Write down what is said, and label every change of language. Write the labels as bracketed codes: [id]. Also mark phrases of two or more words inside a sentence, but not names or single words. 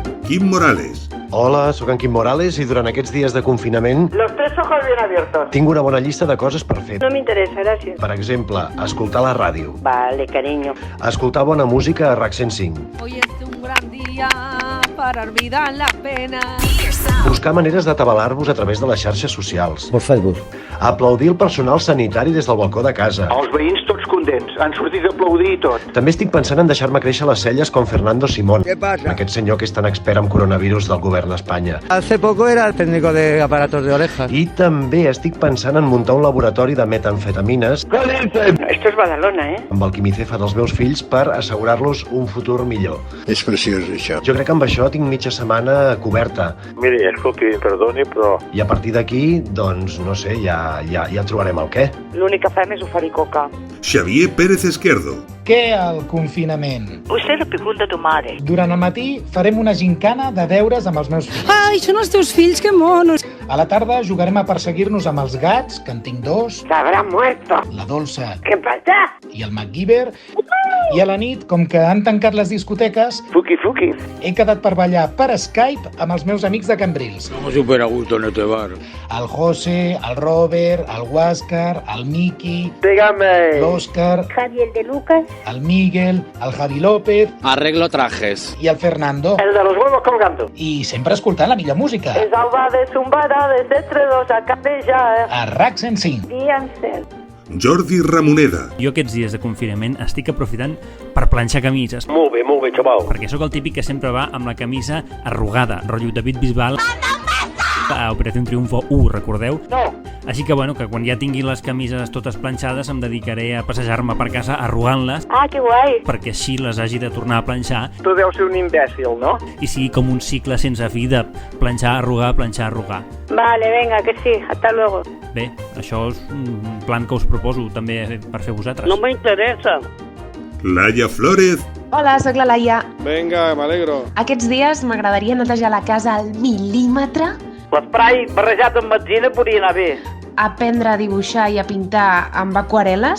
[ca] Quim Morales. Hola, sóc en Quim Morales i durant aquests dies de confinament [es] Los 3 ojos bien abiertos. [ca] tinc una bona llista de coses per fer. [es] No me interesa, gracias. [ca] Per exemple, escoltar la ràdio, [es] Vale, cariño. [ca] escoltar bona música a RAC 105, [es] Hoy es un gran día para olvidar la pena. [ca] buscar maneres d'atabalar-vos a través de les xarxes socials, Per Facebook. aplaudir el personal sanitari des del balcó de casa. Els veïns tots contents, han sortit a aplaudir i tot. També estic pensant en deixar-me créixer les celles com Fernando Simón, aquest senyor que és tan expert en coronavirus del govern d'Espanya. [es] Hace poco era técnico de aparatos de orejas. [ca] I també estic pensant en muntar un laboratori de metanfetamines [es] Esto es Badalona, ¿eh? [ca] amb el quimicefa dels meus fills per assegurar-los un futur millor. És preciós, això. Jo crec que amb això tinc mitja setmana coberta. Miri, escolti, perdoni, però... I a partir d'aquí, doncs, no sé, ja trobarem el què. L'únic que fem és oferir coca. Xavier Pérez Esquerdo. Què el confinament? [es] Usted lo pregunta a tu madre. [ca] Durant el matí farem una gincana de deures amb els meus fills. Ai, són els teus fills, que monos. A la tarda jugarem a perseguir-nos amb els gats, que en tinc 2, [es] Se habrá muerto. [ca] la Dolça [es] ¿Qué pasa? [ca] i el MacGyver. I a la nit, com que han tancat les discoteques, Fuki, fuki. he quedat per ballar per Skype amb els meus amics de Cambrils. [es] Estamos súper a gusto en este bar. [ca] El José, el Robert, el Huáscar, el Miki, [es] Dígame. [ca] l'Òscar, Javier de Lucas. el Miguel, el Javi López [es] Arreglo trajes. [ca] i el Fernando. [es] El de los huevos colgando. [ca] I sempre escoltant la millor música. [es] Salva de zumbada desde entre dos a capella. [ca] A RAC 105. [es] Fíjense. [ca] Jordi Ramoneda. Jo aquests dies de confinament estic aprofitant per planxar camises, Molt bé, xaval. perquè sóc el típic que sempre va amb la camisa arrugada, rotllo David Bisbal a Operació Triunfo 1, recordeu? No. Així que, bueno, que quan ja tingui les camises totes planxades em dedicaré a passejar-me per casa arrugant-les [es] Ah, qué guay. [ca] perquè així les hagi de tornar a planxar Tu deus ser un imbècil, no? i sigui com un cicle sense fi de planxar, arrugar, planxar, arrugar. [es] Vale, venga, que sí. Hasta luego. [ca] Bé, això és un plan que us proposo també per fer vosaltres. [es] me interesa. [ca] Laia Flórez. Hola, sóc la Laia. Vinga, m'alegro. Aquests dies m'agradaria netejar la casa al mil·límetre, L'esprai barrejat amb benzina podria anar bé. aprendre a dibuixar i a pintar amb aquarel·les,